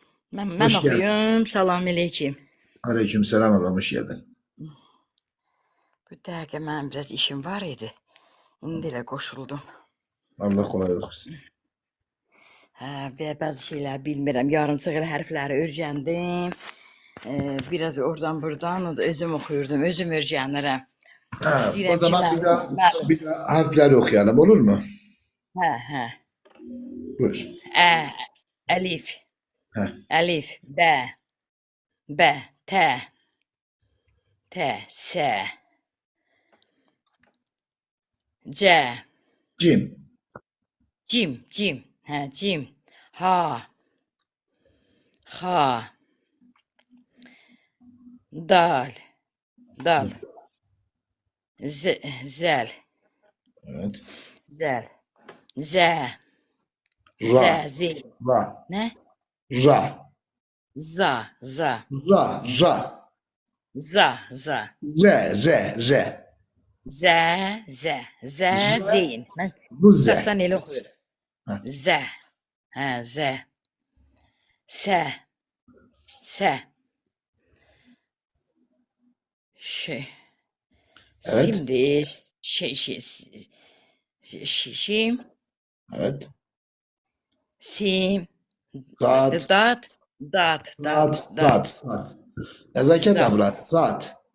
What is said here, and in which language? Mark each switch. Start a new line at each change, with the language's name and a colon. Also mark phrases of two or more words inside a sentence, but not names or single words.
Turkish: Ben Hoş geldin. okuyum. Selamünaleyküm. Aleykümselam ablam, hoş geldin.
Azerbaijani: Bu dəqiqə mənim biraz işim var idi. İndi elə qoşuldum.
Turkish: Allah kolaylık versin.
Azerbaijani: Bəzi şeylər bilmirəm. Yarımçıq elə hərfləri öyrəndim. Biraz oradan buradan o da özüm oxuyurdum. Özüm öyrənirəm. Ha, o İstəyirəm ki, zaman mən... Bəli.
Turkish: bir daha harfleri okuyalım, olur mu?
Azerbaijani: Hə. Buyur. Əlif. Heh. Əlif. Bə. Tə. Sə. Cə. Cim. Cim. Cim. Ha. Dal. Zel.
Turkish: Evet.
Azerbaijani: Zə. Ra. Zil. Ra. Nə? Ra. Za. Ra. Ra. Za. Re. Zə. Zeyn. Mən Bu ze. kitabdan elə oxuyurum. Hə. Zə. Zə. Sə.
Turkish: Evet. Şimdi şim. Evet. Sim. Saat. Dat. Saat. Nezaket abla. Saat.